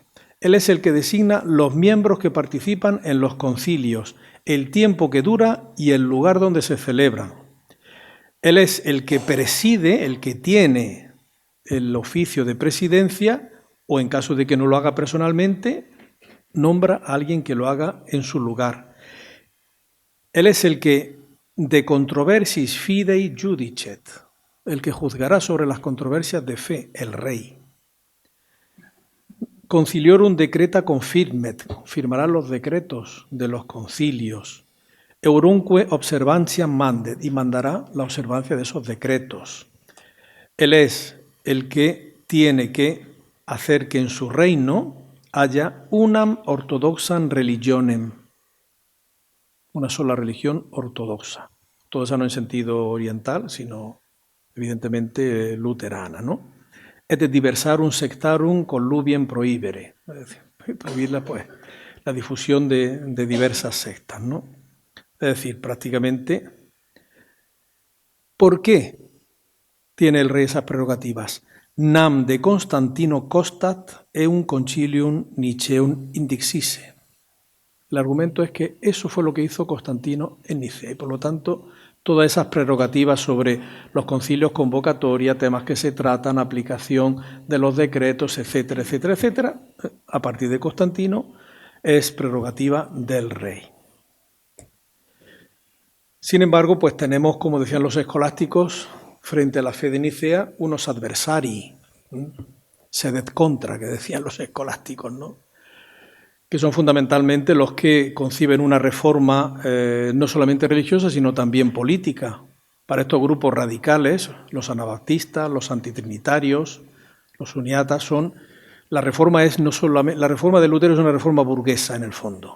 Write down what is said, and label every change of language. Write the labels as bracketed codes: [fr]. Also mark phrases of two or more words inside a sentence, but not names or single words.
[es] Él es el que designa los miembros que participan en los concilios, el tiempo que dura y el lugar donde se celebran. Él es el que preside, el que tiene el oficio de presidencia, o en caso de que no lo haga personalmente, nombra a alguien que lo haga en su lugar. Él es el que [la] de controversis fidei judicet, [es] el que juzgará sobre las controversias de fe, el rey. [la] Conciliorum decreta confirmet, [es] confirmará los decretos de los concilios. [la] Eurunque observantiam mandet, [es] y mandará la observancia de esos decretos. Él es el que tiene que hacer que en su reino haya [la] unam ortodoxam religionem, [es] una sola religión ortodoxa. Ortodoxa no en sentido oriental, sino evidentemente luterana, ¿no? [la] Et diversarum sectarum collubiem prohibere, [es] es decir, prohibir la difusión de diversas sectas, ¿no? Es decir, prácticamente, ¿por qué tiene el rey esas prerrogativas? [la] Nam de Constantino costat eum concilium Niceum indixisse. [es] El argumento es que eso fue lo que hizo Constantino en Nicea y por lo tanto todas esas prerrogativas sobre los concilios, convocatoria, temas que se tratan, aplicación de los decretos, etcétera, etcétera, etcétera, a partir de Constantino es prerrogativa del rey. Sin embargo, pues tenemos, como decían los escolásticos, frente a la fe de Nicea, unos [la] adversari, sedet contra, [es] que decían los escolásticos, ¿no? que son fundamentalmente los que conciben una reforma no solamente religiosa, sino también política. Para estos grupos radicales, los anabaptistas, los antitrinitarios, los uniatas, la reforma de Lutero es una reforma burguesa en el fondo.